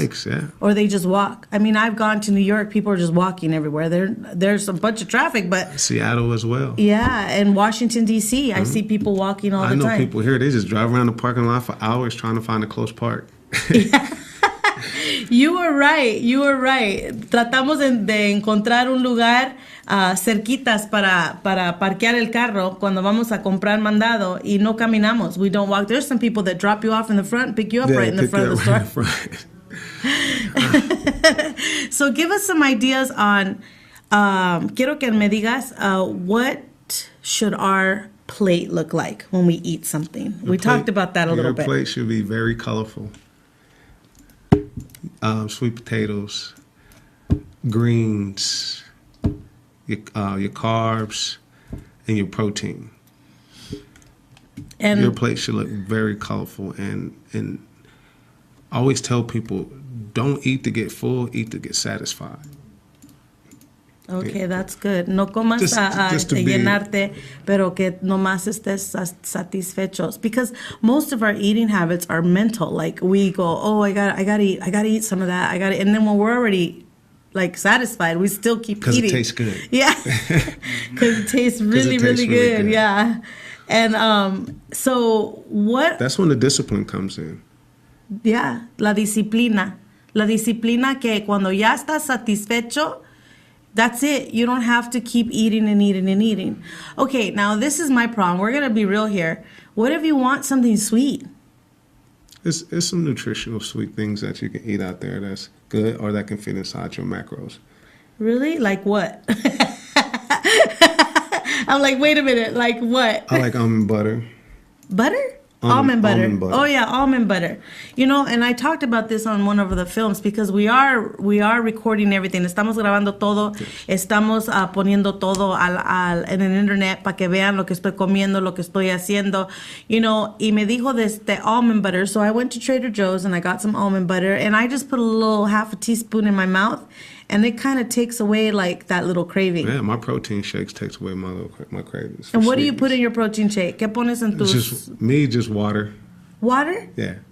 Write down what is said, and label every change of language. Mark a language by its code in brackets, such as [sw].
[en] Bikes, yeah. Or they just walk. I mean, I've gone to New York. People are just walking everywhere. There's a bunch of traffic, but... Seattle as well. Yeah, and Washington, D.C., I see people walking all the time. I know people here, they just drive around the parking lot for hours trying to find a close park. Yeah. You were right. [es] Tratamos de encontrar un lugar cerquitas para parquear el carro cuando vamos a comprar mandado y no caminamos. [en] We don't walk. There's some people that drop you off in the front, pick you up right in the front of the store. So give us some ideas on, [es] quiero que me digas, [en] what should our plate look like when we eat something? We talked about that a little bit. Your plate should be very colorful. Sweet potatoes, greens, your carbs, and your protein. And your plate should look very colorful. And I always tell people, don't eat to get full, eat to get satisfied. Okay, that's good. [es] No comas [en] just to [es] llenarte, pero que nomás estés satisfechos. [en] Because most of our eating habits are mental. Like we go, oh, I gotta eat some of that. And then when we're already like satisfied, we still keep eating. Because it tastes good. Yeah, because it tastes really good. Yeah, and so what? That's when the discipline comes in. [es] Yeah, la disciplina que cuando ya estás satisfecho. [en] That's it. You don't have to keep eating and eating and eating. Okay, now this is my problem. We're going to be real here. What if you want something sweet? It's some nutritional sweet things that you can eat out there that's good or that can fit inside your macros. Really? Like what? I'm like, wait a minute. Like what? I like almond butter. Butter? Almond butter. Oh yeah, almond butter. You know, and I talked about this on one of the films because we are recording everything. [es] Estamos grabando todo. [en] Yes. [es] Estamos poniendo todo en el internet para que vean lo que estoy comiendo, lo que estoy haciendo. [en] You know, [es] y me dijo de [en] almond butter. So I went to Trader Joe's and I got some almond butter and I just put a little half a teaspoon in my mouth. And it kind of takes away like that little craving. Yeah, my protein shakes takes away my cravings. And what do you put in your protein shake? [es] ¿Qué pones en tus? [en] Just water. Water? Yeah.